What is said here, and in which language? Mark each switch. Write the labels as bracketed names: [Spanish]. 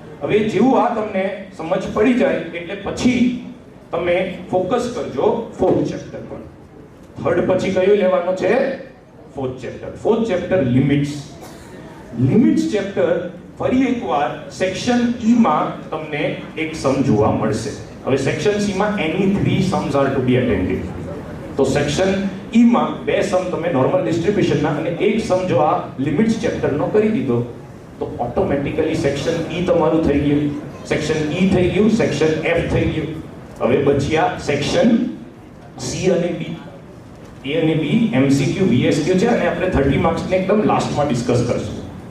[Gujarati] હવે જેવું આ તમને સમજ પડી જાય એટલે પછી તમે ફોકસ કરજો ફોર્થ ચેપ્ટર પર. થર્ડ પછી કયું લેવાનું છે? Fourth chapter limits. Limits chapter ફરી એકવાર સેક્શન E માં તમને એક સમ જોવા મળશે. [English] હવે section C માં any 3 sums are to be attended. [Gujarati] તો સેક્શન E માં 2 સમ તમે નોર્મલ ડિસ્ટ્રીબ્યુશનના અને એક સમ જો આ લિમિટ્સ ચેપ્ટરનો કરી દીધો તો ઓટોમેટિકલી સેક્શન E તમારું થઈ ગયું, સેક્શન E થઈ ગયું, સેક્શન F થઈ ગયું. હવે બચ્યા સેક્શન C અને D. A અને B MCQ VSQ છે અને આપણે 30 માર્ક્સને એકદમ લાસ્ટમાં ડિસ્કસ કરશું.